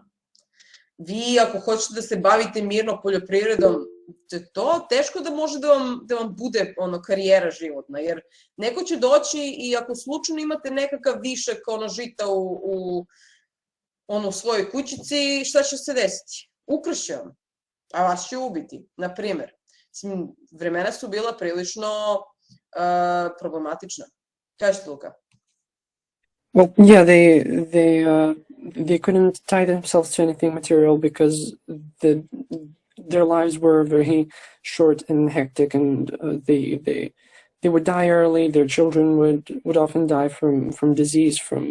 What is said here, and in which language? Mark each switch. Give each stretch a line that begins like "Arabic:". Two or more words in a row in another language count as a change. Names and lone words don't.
Serbian: Vi, ako hoćete da se bavite mirno poljoprivredom, to teško da može da vam bude karijera životna, jer neko će doći i ako slučajno imate nekakav višak žita u svojoj kućici, šta će se desiti? Ukrašće vam, a vas će ubiti, na primer. Vremena su bila prilično problematična. Kažete, Luka?
English: Well, yeah, they couldn't tie themselves to anything material because their lives were very short and hectic, and they would die early. Their children would often die from disease, from